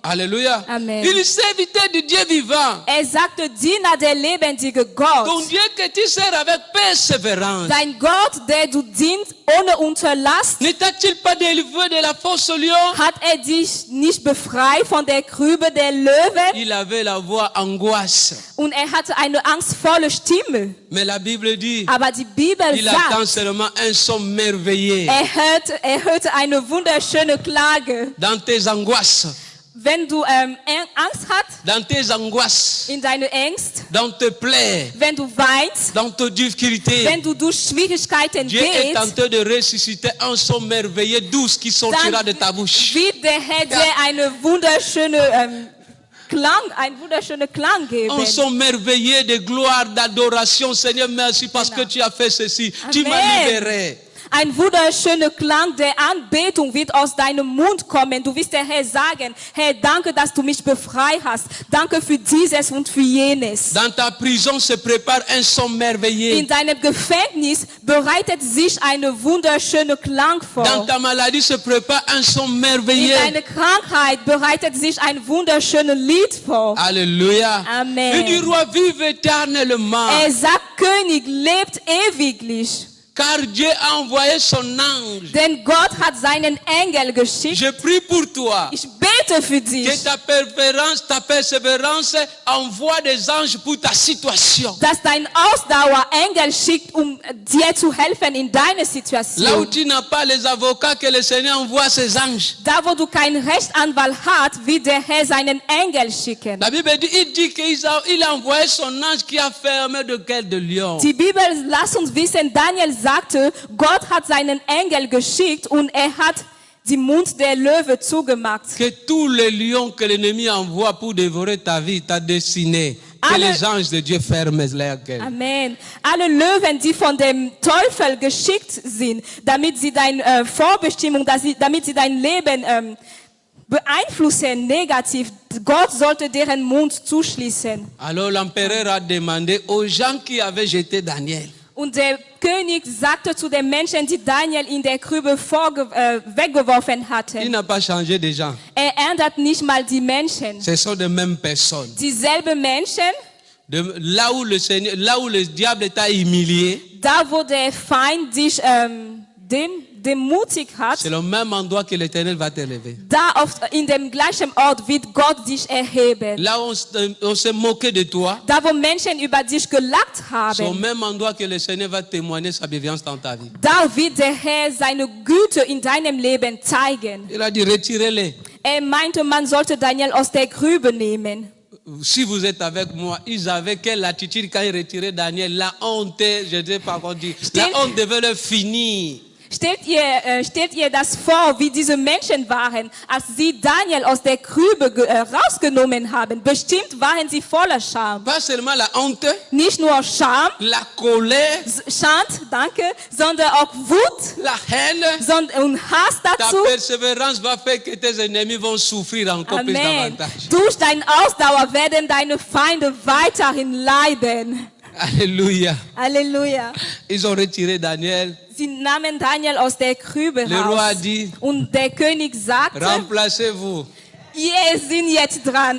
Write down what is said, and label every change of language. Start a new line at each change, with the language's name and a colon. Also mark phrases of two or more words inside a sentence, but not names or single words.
French: Alléluia. Amen. Il est serviteur de Dieu vivant.
German: Er sagte, Diener der lebendige Ton Gott.
French: Dieu que tu sers avec persévérance.
German: Dein Gott, der du dienst ohne Unterlass,
French: Ne t'a-t-il pas délivré de la fosse au lion?
German: hat er dich nicht befreit von der Grube der Löwen
French: Il avait la voix angoisse.
German: und er hatte eine angstvolle Stimme.
French: Mais la Bible dit,
German: Aber die Bibel
French: il attend
German: sagt,
French: seulement un son merveilleux.
German: er hörte eine wunderschöne Klage.
French: Dans tes angoisses,
German: Wenn du Angst hast,
French: dans tes angoisses,
German: in deine Ängste,
French: dans tes plaies,
German: wenn du weinst,
French: dans tes difficultés,
German: wenn du durch Schwierigkeiten
French: Dieu est en
German: gehst,
French: train de ressusciter un son merveilleux douce qui sortira de ta bouche.
German: wird der Herr dir eine wunderschöne ein wunderschöner Klang geben.
French: Un son merveilleux de gloire, d'adoration. Seigneur, merci parce que tu as fait ceci. Tu m'as libéré.
German: Ein wunderschöner Klang der Anbetung wird aus deinem Mund kommen. Du wirst der Herr sagen, Herr, danke, dass du mich befreit hast. Danke für dieses und für jenes.
French: Dans ta prison se prépare un son merveilleux.
German: In deinem Gefängnis bereitet sich eine wunderschöne Klang vor.
French: Dans ta maladie se prépare un son
German: In
French: merveilleux.
German: deiner Krankheit bereitet sich ein wunderschönes Lied vor.
French: Alléluia. Amen. Et du roi vive éternellement.
German: Er sagt, König lebt ewiglich.
French: Car Dieu a envoyé son ange.
German: Denn Gott hat seinen Engel geschickt.
French: Je prie pour toi.
German: Ich bete für dich,
French: Que ta persévérance envoie des anges pour ta situation.
German: dass dein Ausdauer Engel schickt, dir zu helfen in deiner
French: Là où
German: Situation.
French: tu n'as pas les avocats, que le Seigneur envoie ses anges.
German: Da, wo du keinen Rechtsanwalt hast, wird der Herr seinen Engel schicken.
French: La Bible dit, il dit qu'il a envoyé son ange qui a fermé de gueule de lion.
German: Die Bibel lässt uns wissen, Daniel sagte, Gott hat seinen Engel geschickt und er hat den Mund der Löwe zugemacht.
French: Que tous les lions que l'ennemi envoie pour dévorer ta vie, ta destinée, que
German: Alle-
French: les anges de Dieu ferment leur gueule. Amen.
German: Alle Löwen, die von dem Teufel geschickt sind, damit sie deine Vorbestimmung, damit sie dein Leben beeinflussen negativ, Gott sollte deren Mund zuschließen.
French: Alors l'empereur a demandé aux gens qui avaient jeté Daniel,
German: Und der König sagte zu den Menschen, die Daniel in der Grube weggeworfen
French: il
German: hatten,
French: n'a pas changé de gens.
German: er ändert nicht mal die Menschen.
French: Ce sont les mêmes personnes.
German: Dieselben Menschen,
French: Là où le diable t'a humilié,
German: da wo der Feind dich demutigt hat,
French: c'est le même endroit que l'Éternel va t'élever.
German: da in dem gleichen Ort wird Gott dich erheben.
French: Là où on s'est moqué de toi,
German: Da wo Menschen über dich gelacht
French: c'est au
German: haben,
French: même endroit que le Seigneur va témoigner sa bienveillance dans ta vie.
German: da wird der Herr seine Güte in deinem Leben zeigen.
French: Il a dit, retirez-les.
German: Er meinte, man sollte Daniel aus der Grube nehmen.
French: Si vous êtes avec moi, ils avaient quelle attitude quand ils retiraient Daniel? La honte, je ne sais pas comment dire, la honte devait leur finir.
German: Stellt ihr das vor, wie diese Menschen waren, als sie Daniel aus der Grube rausgenommen haben? Bestimmt waren sie voller Scham.
French: Pas seulement la honte,
German: Nicht nur Scham,
French: la colère,
German: Schand, danke, sondern auch Wut
French: la haine.
German: und Hass
French: Ta
German: dazu.
French: persévérance va faire que tes ennemis vont souffrir encore plus Amen. davantage.
German: Durch deine Ausdauer werden deine Feinde weiterhin leiden.
French: Alléluia.
German: Halleluja.
French: Ils ont retiré Daniel.
German: Sie nahmen Daniel aus der Grube
French: Le roi a
German: raus.
French: dit,
German: Und der König sagte,
French: remplacez-vous.
German: ihr seid jetzt dran.